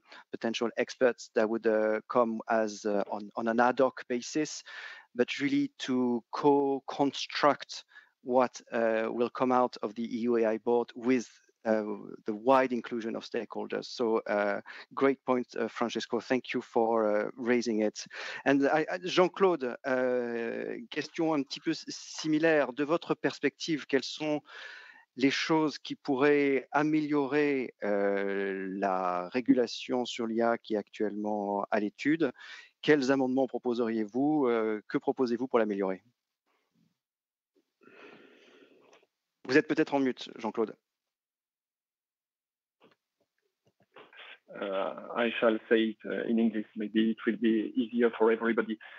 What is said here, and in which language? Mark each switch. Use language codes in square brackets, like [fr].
[en] potential experts that would come as on an ad hoc basis, but really to co-construct what will come out of the EU AI board with the wide inclusion of stakeholders. So great point, Francesco. Thank you for raising it. [fr] And Jean-Claude, question un petit peu similaire. De votre perspective, quelles sont les choses qui pourraient améliorer la régulation sur l'IA qui est actuellement à l'étude? quels amendements proposeriez-vous? Que proposez-vous pour l'améliorer? Vous êtes peut-être en mute, Jean-Claude. [en] I shall say it in English. Maybe it will be easier for everybody.